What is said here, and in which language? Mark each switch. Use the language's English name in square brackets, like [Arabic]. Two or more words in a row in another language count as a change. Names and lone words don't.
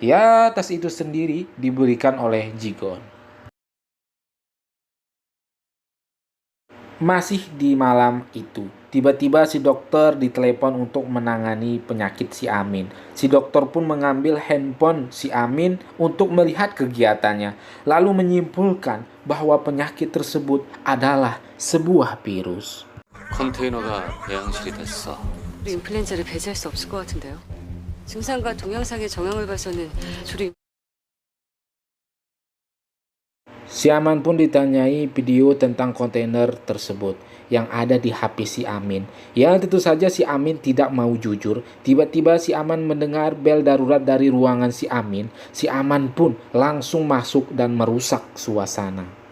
[Indonesian] Ya, tas itu sendiri diberikan oleh Jigon. Masih di malam itu, tiba-tiba si dokter ditelepon untuk menangani penyakit si Amin. Si dokter pun mengambil handphone si Amin untuk melihat kegiatannya, lalu menyimpulkan bahwa penyakit tersebut adalah sebuah virus. [Korean] 컨테이너가 배양실이 됐어. 우리 인플루엔자를 배제할 수 없을 것 같은데요. 증상과 동영상의 정황을 봐서는 주로 [Indonesian] Si Aman pun ditanyai video tentang kontainer tersebut yang ada di HP si Amin. Ya, tentu saja si Amin tidak mau jujur. Tiba-tiba si Aman mendengar bel darurat dari ruangan si Amin. Si Aman pun langsung masuk dan merusak suasana.